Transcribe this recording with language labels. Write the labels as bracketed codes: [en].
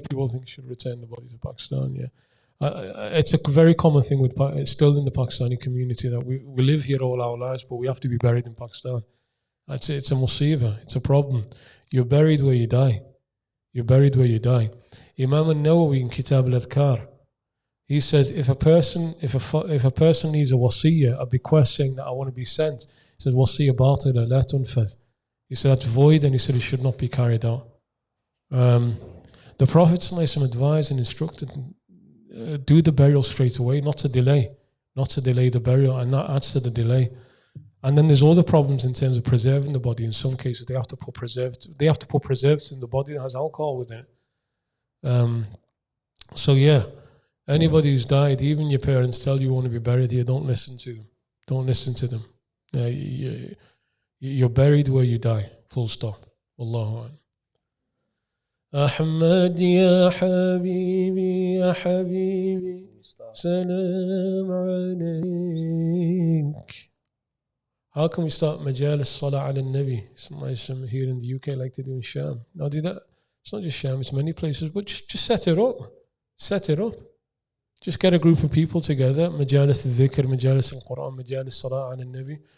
[en] People think you should return the body to Pakistan, yeah. It's a very common thing still in the Pakistani community that we live here all our lives, but we have to be buried in Pakistan. It's a musibah, it's a problem. You're buried where you die. You're buried where you die. Imam al-Nawawi in Kitab al-Adhkar, he says if a person leaves a wasiyah, a bequest saying that I want to be sent [ar] He said, وَصِيَّ بَاطِلَ لَا تُنْفَذْ. [en] He said, that's void, and he said it should not be carried out. The Prophet ﷺ advised and instructed, do the burial straight away, not to delay the burial, and that adds to the delay. And then there's other problems in terms of preserving the body. In some cases, they have to put preservatives in the body that has alcohol within it. So yeah, anybody who's died, even your parents tell you want to be buried here, don't listen to them. Don't listen to them. You're buried where you die. Full stop. [ar] Wallahu a'lam. أحمد يا حبيبي يا حبيبي سلام عليك. [en] How can we start majalis salah ala nabi here in the UK like they do in Sham? Now do that. It's not just Sham, it's many places, but just set it up. Set it up. Just get a group of people together, [ar] majalis al-dhikr, majalis al-Quran, majalis salah ala nabi.